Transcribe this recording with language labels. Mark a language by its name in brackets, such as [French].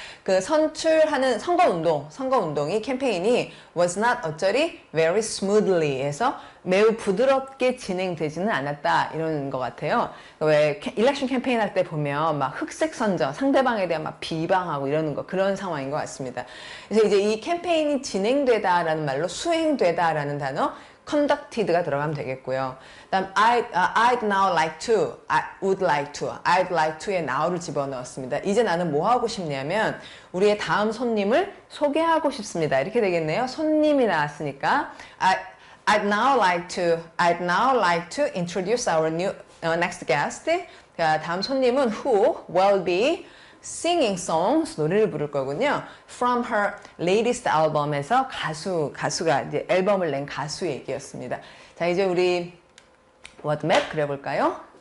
[Korean] 그 선출하는 선거운동이 캠페인이 [English] was not [Korean] 어쩌리 [English] very smoothly [Korean] 해서 매우 부드럽게 진행되지는 않았다 이런 것 같아요. 왜 election 캠페인 할 때 보면 막 흑색 선전, 상대방에 대한 막 비방하고 이러는 거 그런 상황인 것 같습니다. 그래서 이제 이 캠페인이 진행되다라는 말로 수행되다라는 단어 conducted가 들어가면 되겠고요. 다음 [English] I'd now like to, I would like to, I'd like to에 now를 집어넣었습니다. [Korean] 이제 나는 뭐 하고 싶냐면 우리의 다음 손님을 소개하고 싶습니다. 이렇게 되겠네요. 손님이 나왔으니까 [English] I'd now like to introduce our new next guest. [Korean] 다음 손님은 [English] who will be singing songs, [Korean] 노래를 부를 거군요. [English] From her latest album [Korean] 에서 가수가 이제 앨범을 낸 가수 얘기였습니다. 자, 이제 우리 워드맵 그려볼까요?